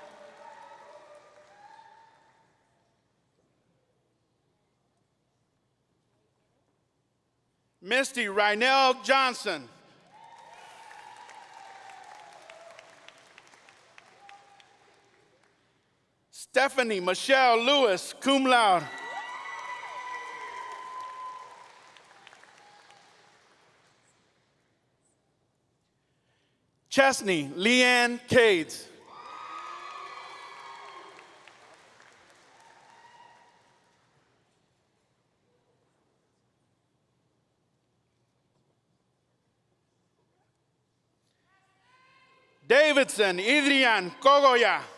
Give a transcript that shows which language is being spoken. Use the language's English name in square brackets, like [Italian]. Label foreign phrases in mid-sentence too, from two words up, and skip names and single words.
[English] Misty Rynell Johnson. Stephanie Michelle Lewis, [Latin] cum laude. [English] Chesney Leanne Cades. Davidson Adrian Kogoya.